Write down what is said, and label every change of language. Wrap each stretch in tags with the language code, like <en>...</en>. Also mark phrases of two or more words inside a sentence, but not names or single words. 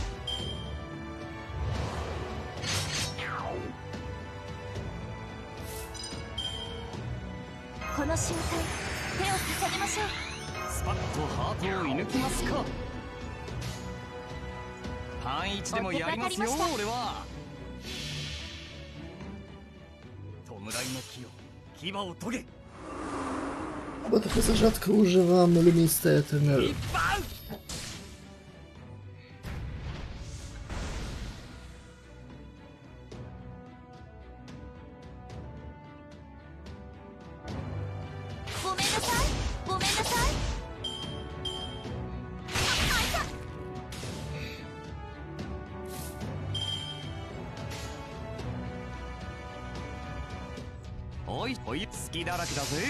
<ja>この瞬間手を重ねましょう。スパッとハートを射抜きますか。パンイチでもやりますよ俺は。弔いの木よ、牙を研げ。</ja> <pl>Bo trochę za rzadko używam luministe Eternal.</pl> <ja>一番。ごめんなさい、ごめんなさい。おいおい、好きだらけだぜ。</ja>